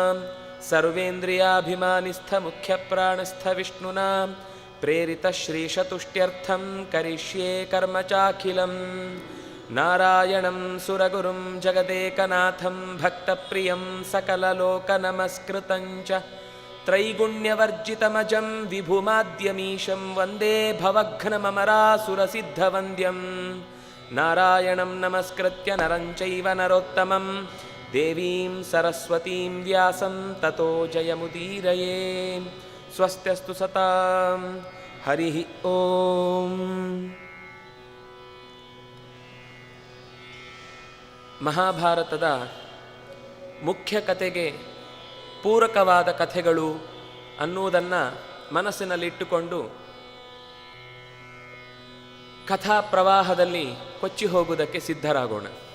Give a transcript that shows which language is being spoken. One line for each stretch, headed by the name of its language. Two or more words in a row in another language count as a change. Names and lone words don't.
Sanskrit: ಸರ್ವೇಂದ್ರಿಯಾಭಿಮಾನಿಸ್ಥಮುಖ್ಯಪ್ರಾಣಸ್ಥ ವಿಷ್ಣುನಾ ಪ್ರೇರಿತ ಶ್ರೀಶತುಷ್ಟ್ಯರ್ಥಂ ಕರಿಷ್ಯೇ ಕರ್ಮ ಚಾಖಿಲಂ ನಾರಾಯಣಂ ಸುರಗುರುಂ ಜಗದೇಕನಾಥಂ ಭಕ್ತಪ್ರಿಯಂ ಸಕಲಲೋಕನಮಸ್ಕೃತಂಚ ತ್ರೈಗುಣ್ಯವರ್ಜಿತಮಜಂ ವಿಭುಮಾದ್ಯಮೀಶಂ ವಂದೇ ಭವಘ್ನಮರಾಸುರಸಿದ್ಧವಂದ್ಯಂ ನಾರಾಯಣಂ ನಮಸ್ಕೃತ್ಯ ನರಂ ಚೈವ ನರೋತ್ತಮಂ ದೇವೀಂ ಸರಸ್ವತೀಂ ವ್ಯಾಸಂ ತತೋ ಜಯಮುದೀರಯೇ ಸ್ವಸ್ತ್ಯಸ್ತು ಸತಾಂ ಹರಿ ಓಂ.
Kannada: ಮಹಾಭಾರತದ ಮುಖ್ಯ ಕಥೆಗೆ ಪೂರಕವಾದ ಕಥೆಗಳು ಅನ್ನುವುದನ್ನು ಮನಸ್ಸಿನಲ್ಲಿಟ್ಟುಕೊಂಡು ಕಥಾ ಪ್ರವಾಹದಲ್ಲಿ ಕೊಚ್ಚಿ ಹೋಗುವುದಕ್ಕೆ ಸಿದ್ಧರಾಗೋಣ.